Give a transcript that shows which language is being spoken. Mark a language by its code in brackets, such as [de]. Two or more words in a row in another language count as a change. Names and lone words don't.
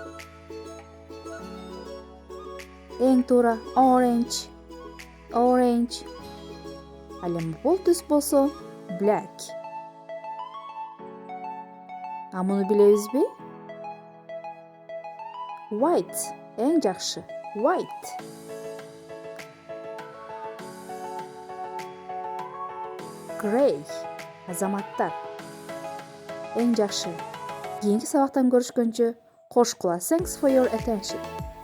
[ky] Эң туура orange. [en] Orange. [ky] Ал эми бул түс болсо black. А муну билебизби? White. Эң жакшы. [en] White. Gray. [ky] Азаматтар. Эң жакшы. Кийинки сабактан көрүшкөнчө кош кула. [en] Thanks for your attention.